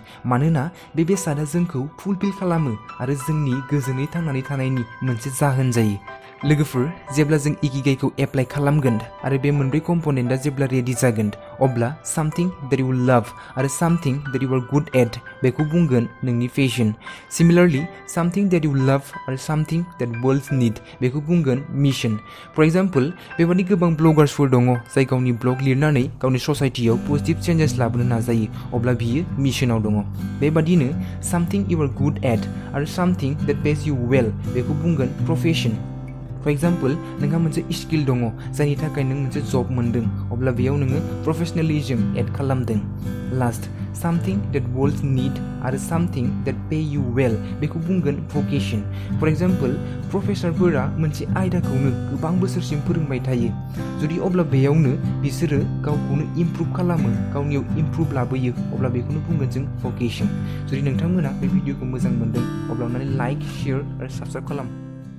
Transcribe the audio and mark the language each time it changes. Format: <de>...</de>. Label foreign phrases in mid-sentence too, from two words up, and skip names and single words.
<brx>मानोना बे बेसादा जोंखौ फुलफिल खालामो आरो जोंनि गोजोनै थांनानै थानायनि मोनसे जाहोन जायो। लोगोफोर, जेब्ला जों इकिगाइखौ एप्लाइ खालामगोन आरो बे मोनब्रै कम्पनेन्टआ जेब्ला रेडि जागोन, अब्ला</brx> <en>something that you love</en> <brx>आरो</brx> <en>something that you are good at</en> <brx>बेखौ बुंगोन नोंनि फेशन। सिमिलारलि,</brx> <en>something that you love</en> <brx>आरो</brx> <en>something that world need</en> <brx>बेखौ बुंगोन मिशन।</brx> <en>for example,</en> <brx>बेबादि गोबां ब्लगार्सफोर दङ जाय गावनि ब्लग लिरनानै गावनि ससाइटियाव</brx> <en>positive changes</en> <brx>लाबोनो नाजायो, अब्ला बियो मिशनाव दङ। बेबादिनो</brx> <en>something you are good at</en> <brx>आरो</brx> <en>something that pays you well</en> <brx>बेखौ बुंगोन प्रफेशन।</brx> <en>for example,</en> <brx>नोंहा मोनसे स्किल दङ जायनि थाखाय नों मोनसे जब मोनदों, अब्ला बेयाव नोङो प्रफेशनेलिज्म एड खालामदों। लास्ट,</brx> <en>something that world need</en> <brx>आरो</brx> <en>something that pay you well</en> <brx>बेखौ बुंगोन भकेशन।</brx> <en>for example,</en> <brx>प्रफेसारफोरा मोनसे आयदाखौनो गोबां बोसोरसिम फोरोंबाय थायो। जुदि अब्ला बेयावनो बिसोरो गावखौनो इमप्रुभ खालामो, गावनियाव इमप्रुभ लाबोयो, अब्ला बेखौनो बुंगोन जों भकेशन। जुदि नोंथांमोना बे भिडिअखौ मोजां मोनदों अब्ला अन्नानै लाइक, शेयार आरो साबस्क्राइब खालाम।</brx>